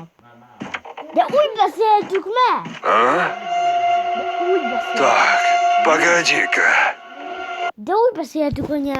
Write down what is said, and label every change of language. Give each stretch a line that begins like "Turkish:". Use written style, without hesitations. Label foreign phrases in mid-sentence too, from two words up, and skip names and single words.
Hungarian: De úgy beszéltük meg! А? De úgy beszéltük.
Russian: Так, погоди-ка.
Hungarian: De úgy beszéltük anyám.